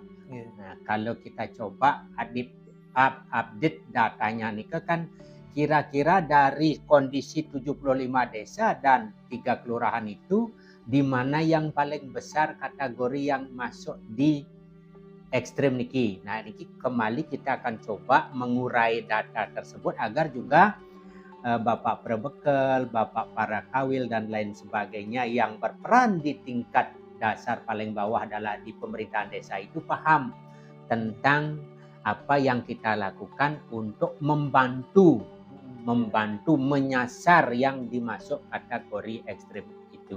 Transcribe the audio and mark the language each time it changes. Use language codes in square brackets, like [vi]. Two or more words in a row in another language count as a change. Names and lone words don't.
[id] Nah, kalau kita coba update datanya nih kan kira-kira dari kondisi 75 desa dan 3 kelurahan itu di mana yang paling besar kategori yang masuk di ekstrem niki. Nah, niki kembali kita akan coba mengurai data tersebut agar juga Bapak Prebekel, Bapak Parakawil dan lain sebagainya yang berperan di tingkat dasar paling bawah adalah di pemerintahan desa itu paham tentang apa yang kita lakukan untuk membantu menyasar yang dimasuk kategori ekstrem itu.